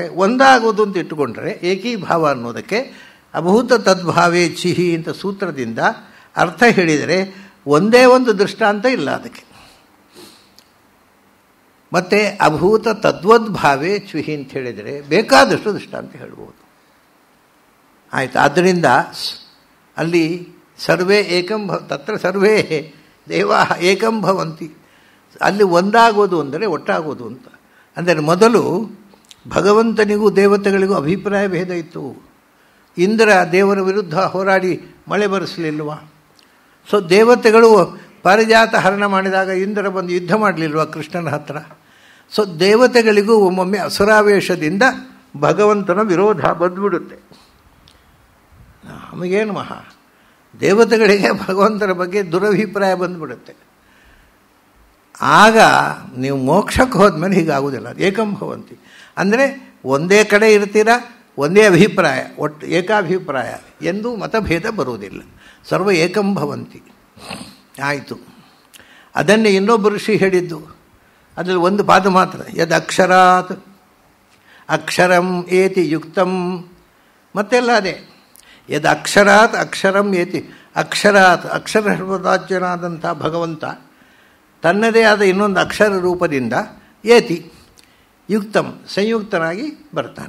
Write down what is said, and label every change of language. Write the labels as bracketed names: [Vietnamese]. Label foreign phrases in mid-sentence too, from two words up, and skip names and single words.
[Kannada] ಒಂದಾಗುವುದು ಅಂತ ಇಟ್ಟುಕೊಂಡ್ರೆ ಏಕೀಭಾವ ಅನ್ನೋದಕ್ಕೆ [Sanskrit] ಅಭೂತ ತದ್ಭಾವೇ ಚಿಹಿ [Kannada] ಅಂತ ಸೂತ್ರದಿಂದ ಅರ್ಥ ಹೇಳಿದರೆ ಒಂದೇ ಒಂದು ದೃಷ್ಟಾಂತ ಇಲ್ಲ ಅದಕ್ಕೆ. ಮತ್ತು [Sanskrit] ಅಭೂತ ತದ್ವದ್ಭಾವೇ ಚ್ವಿಹಿ [Kannada] ಅಂತ ಹೇಳಿದರೆ ಬೇಕಾದಷ್ಟು ದೃಷ್ಟಾಂತ ಹೇಳ್ಬೋದು. ಆಯಿತು. ಆದ್ದರಿಂದ ಅಲ್ಲಿ [Sanskrit] ಸರ್ವೇ ತತ್ರ ಸರ್ವೇ ದೇವಾ ಏಕಂ ಭವಂತಿ, [Kannada] ಅಲ್ಲಿ ಒಂದಾಗೋದು ಅಂದರೆ ಒಟ್ಟಾಗೋದು ಅಂತ. ಅಂದರೆ ಮೊದಲು ಭಗವಂತನಿಗೂ ದೇವತೆಗಳಿಗೂ ಅಭಿಪ್ರಾಯ ಭೇದ ಇತ್ತು. ಇಂದ್ರ ದೇವರ ವಿರುದ್ಧ ಹೋರಾಡಿ ಮಳೆ ಬರೆಸಲಿಲ್ವ? ಸೊ ದೇವತೆಗಳು ಪಾರಿಜಾತ ಹರಣ ಮಾಡಿದಾಗ ಇಂದ್ರ ಬಂದು ಯುದ್ಧ ಮಾಡಲಿಲ್ವ ಕೃಷ್ಣನ ಹತ್ರ? ಸೊ ದೇವತೆಗಳಿಗೂ ಒಮ್ಮೊಮ್ಮೆ ಅಸುರಾವೇಶದಿಂದ ಭಗವಂತನ ವಿರೋಧ ಬಂದುಬಿಡುತ್ತೆ. ನಮಗೇನು ಮಹಾ, ದೇವತೆಗಳಿಗೆ ಭಗವಂತನ ಬಗ್ಗೆ ದುರಭಿಪ್ರಾಯ ಬಂದುಬಿಡುತ್ತೆ. ಆಗ ನೀವು ಮೋಕ್ಷಕ್ಕೆ ಹೋದ್ಮೇಲೆ ಹೀಗಾಗುವುದಿಲ್ಲ. [Sanskrit] ಏಕಂ ಭವಂತಿ [Kannada] ಅಂದರೆ ಒಂದೇ ಕಡೆ ಇರ್ತೀರ, ಒಂದೇ ಅಭಿಪ್ರಾಯ, ಒಟ್ಟು ಏಕಾಭಿಪ್ರಾಯ ಎಂದು ಮತಭೇದ ಬರುವುದಿಲ್ಲ. [Sanskrit] ಸರ್ವ ಏಕಂ ಭವಂತಿ. [Kannada] ಆಯಿತು. ಅದನ್ನೇ ಇನ್ನೊಬ್ಬ ಋಷಿ ಹೇಳಿದ್ದು. ಅದರಲ್ಲಿ ಒಂದು ಪಾದ ಮಾತ್ರ, [Sanskrit] ಯದ್ ಅಕ್ಷರಾತ್ ಅಕ್ಷರಂ ಏತಿ ಯುಕ್ತಂ. [Kannada] ಮತ್ತೆಲ್ಲ ಅದೇ, [Sanskrit] ಯದ್ ಅಕ್ಷರಾತ್ ಅಕ್ಷರಂ ಏತಿ. ಅಕ್ಷರಾತ್ ಅಕ್ಷರ [Kannada] ಸರ್ವದಾಜ್ಯನಾದಂಥ ಭಗವಂತ ತನ್ನದೇ ಆದ ಇನ್ನೊಂದು ಅಕ್ಷರ ರೂಪದಿಂದ [Sanskrit] ಏತಿ ಯುಕ್ತಂ [Kannada] ಸಂಯುಕ್ತನಾಗಿ ಬರ್ತಾನೆ.